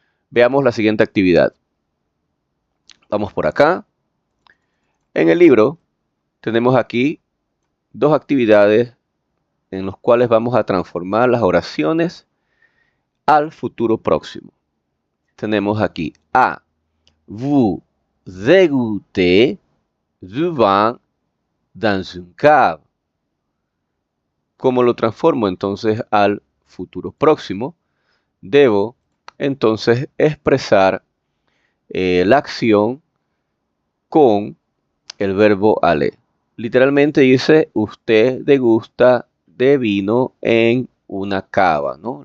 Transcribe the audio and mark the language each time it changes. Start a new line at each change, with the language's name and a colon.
Spanish: Veamos la siguiente actividad. Vamos por acá. En el libro tenemos aquí dos actividades en las cuales vamos a transformar las oraciones al futuro próximo. Tenemos aquí A.
French: Vous égouttez du vin dans une cave.
Spanish: ¿Cómo lo transformo entonces al futuro próximo? Debo entonces expresar la acción con el verbo aller. Literalmente dice, usted degusta de vino en una cava, ¿no?